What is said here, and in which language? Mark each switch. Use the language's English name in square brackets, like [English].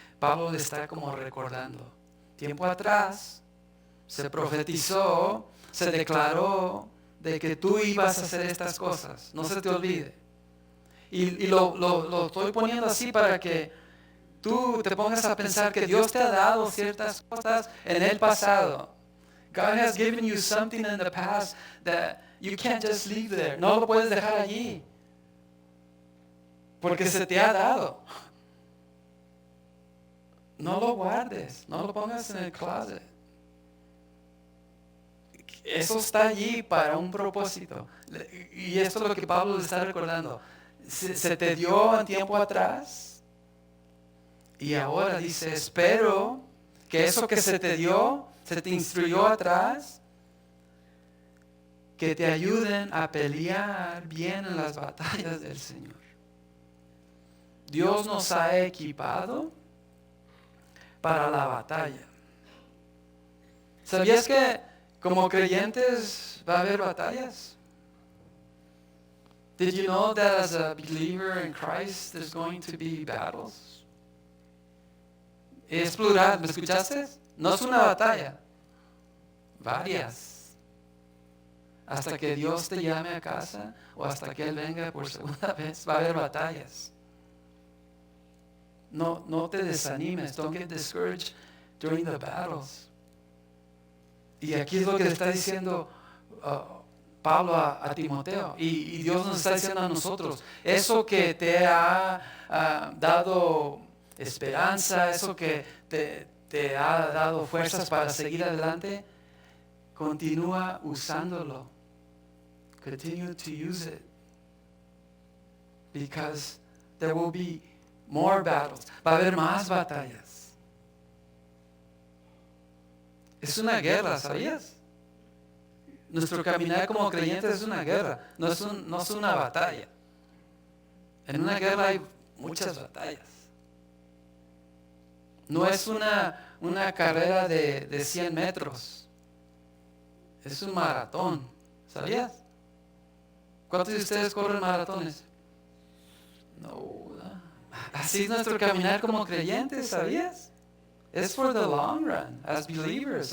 [Spanish] Pablo le está como recordando. Tiempo atrás se profetizó, se declaró de que tú ibas a hacer estas cosas. No se te olvide. Y lo estoy poniendo así para que tú te pongas a pensar que Dios te ha dado ciertas cosas en el pasado. [English] God has given you something in the past that you can't just leave there. [Spanish] No lo puedes dejar allí. Porque se te ha dado. No lo guardes, no lo pongas en el closet. Eso está allí para un propósito. Y esto es lo que Pablo le está recordando. Se te dio en tiempo atrás. Y ahora dice, espero que eso que se te dio, se te instruyó atrás, que te ayuden a pelear bien en las batallas del Señor. Dios nos ha equipado para la batalla. ¿Sabías que como creyentes va a haber batallas? [English] Did you know that as a believer in Christ there's going to be battles? [Spanish] Es plural, ¿me escuchaste? No es una batalla, varias. Hasta que Dios te llame a casa o hasta que Él venga por segunda vez, va a haber batallas. No te desanimes, [English] don't get discouraged during the battles. [Spanish] Y aquí es lo que le está diciendo Pablo a Timoteo, y Dios nos está diciendo a nosotros, eso que te ha dado esperanza, eso que te ha dado fuerzas para seguir adelante, continúa usándolo. [English] Continue to use it. Because there will be more battles. [Spanish] Va a haber más batallas. Es una guerra, ¿sabías? Nuestro caminar como creyentes es una guerra, no es una batalla. En una guerra hay muchas batallas. No es una carrera de 100 metros. Es un maratón, ¿sabías? ¿Cuántos de ustedes corren maratones? No. Así es nuestro caminar como creyentes, ¿sabías? [English] It's for the long run, as believers.